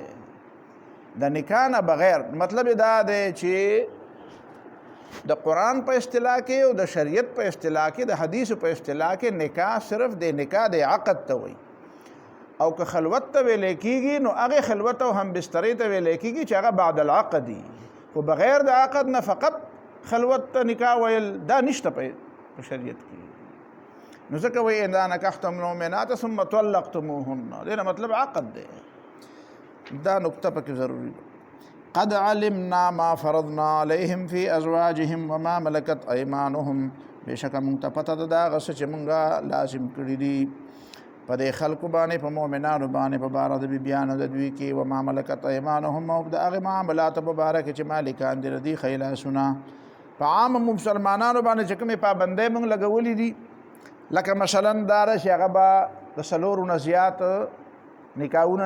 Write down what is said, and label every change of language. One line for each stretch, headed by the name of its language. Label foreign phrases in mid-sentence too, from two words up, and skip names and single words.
Pashto: د نکاح نه بغیر مطلب دا دی چې د قرآن په اصطلاح کې او د شریعت په اصطلاح کې د حدیث په اصطلاح کې نکاح صرف د نکاح د عقد ته وایي، او که خلوت ته ویل کېږي نو هغه خلوت او هم بسترې ته ویل کېږي چې هغه
Arabic: بعد العقد
Pashto: دي، خو بغیر د عقد نه فقط خلوت ته نکاح ویل دا نشته په شریعت کې.
Arabic: نو ځکه وایي اذا نکحتم المؤمنات ثم طلقتموهن دې مطلب عقد دی.
Pashto: دا نقطه پکې ضروري ده.
Arabic: قد علمنا ما فرضنا عليهم في ازواجهم وما ملكت ايمانهم
Pashto: بېشکه مونږ ته پته ده د هغه څه چې مونږه لازم کړي دي په دې خلکو باندې په مؤمنانو باندې په باره د بیبیانو د دوی کې
Arabic: وما ملکت ایمانهم
Pashto: او د هغې معاملاتو په باره کې چې مالکان دي د دوی ښی لاسونه په عامه مسلمانانو باندې چې کومې پابندۍ مونږ لګولي دي لکه مثلا دا ده چې هغه به د 4 نه زیات نکاحونه